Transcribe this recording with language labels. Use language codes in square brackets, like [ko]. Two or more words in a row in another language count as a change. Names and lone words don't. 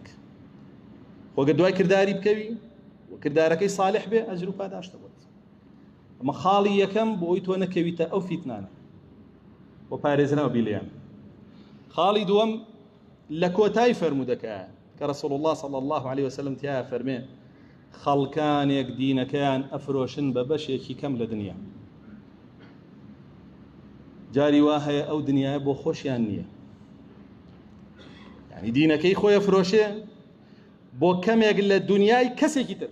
[ckb] خۆگە دوای کرداری بکەوی و کردارەکەی صالح بێ، ئەجر و پاداشتە بۆت. ئەمە خاڵی یەکەم بۆی تۆ نەکەویتە ئەو فیتنانە بۆ پارێزراوە بیلیان. خاڵی دووەم لە کۆتای فەرموودەکە کە [ar] رسول الله صلى الله عليه وسلم [ckb] تیا فەرمێ خەڵکانێک دینەکەیان ئەفرۆشن بە بەشێکی کەم لە دنیا. جاری وا هەیە ئەو دنیاە بۆ خۆشیان نییە، یعنی دینەکەی خۆی ئەفرۆشێ بۆ کەمێک لە دنیای کەسێکی تر.